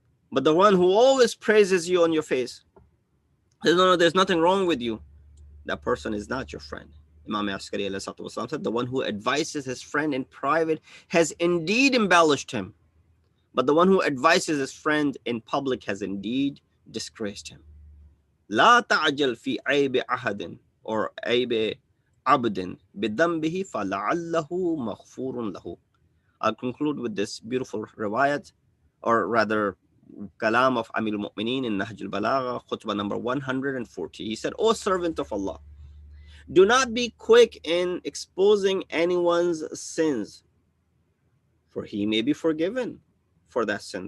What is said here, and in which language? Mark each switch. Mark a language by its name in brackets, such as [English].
[English] But the one who always praises you on your face, says, no, there's nothing wrong with you, that person is not your friend. Imam Askari said, the one who advises his friend in private has indeed embellished him, but the one who advises his friend in public has indeed disgraced him. [Arabic] لا تعجل في عيب أحد [English] or [Arabic] عيب عبد بذنبه فلعله مغفور له. [English] I'll conclude with this beautiful riwayat, or rather kalam of Amir al-Mu'mineen in Nahj al-Balagha, khutbah number 140. He said, O servant of Allah, do not be quick in exposing anyone's sins, for he may be forgiven for that sin.